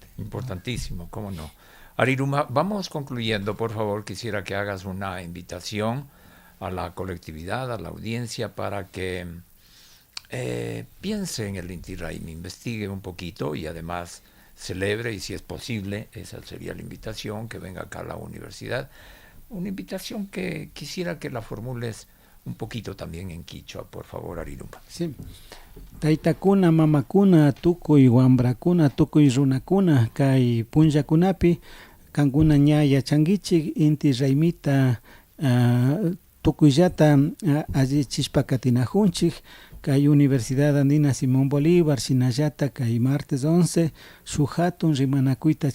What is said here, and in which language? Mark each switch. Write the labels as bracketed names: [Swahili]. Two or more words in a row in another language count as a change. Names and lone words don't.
[Spanish] Importantísimo, ¿cómo no? Ariruma, vamos concluyendo, por favor, quisiera que hagas una invitación a la colectividad, a la audiencia, para que piense en el Inti Raymi, investigue un poquito y además celebre, y si es posible, esa sería la invitación, que venga acá a la universidad. Una invitación que quisiera que la formules un poquito también en quichua, por favor, Ariruma. Sí. [Quechua] Taytakuna, mamakuna, tukuy wambrakunakuna, tukuy runakuna, kay punllakunapi, kankuna ña yachankichik Inti Raymita tukuyllata allichishpa katinajunchik kay Universidad Andina Simón Bolívar shinallata kay martes 11 shuk hatun rimanakuyta